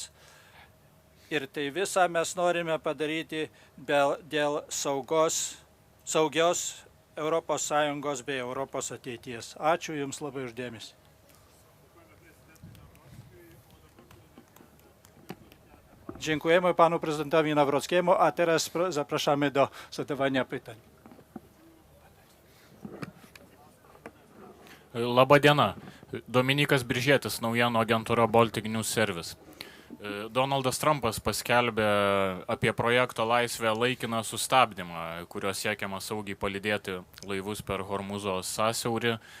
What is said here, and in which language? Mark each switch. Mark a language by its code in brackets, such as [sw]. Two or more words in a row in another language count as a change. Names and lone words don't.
[lt] Ir tai visą mes norime padaryti dėl saugios ES bei Europos ateities. Ačiū Jums labai uždėmesį. [pl] Dziękujemy panu prezydentowi Nawrockiemu, a teraz zapraszamy do zadawania pytań. [lt] Labą dieną. Dominikas Biržėtis, naujienų agentūra Baltic News Service. Donaldas Trumpas paskelbė apie projekto Laisvė laikiną sustabdymą, kurio siekiama saugiai palydėti laivus per Hormūzo sąsiaurį.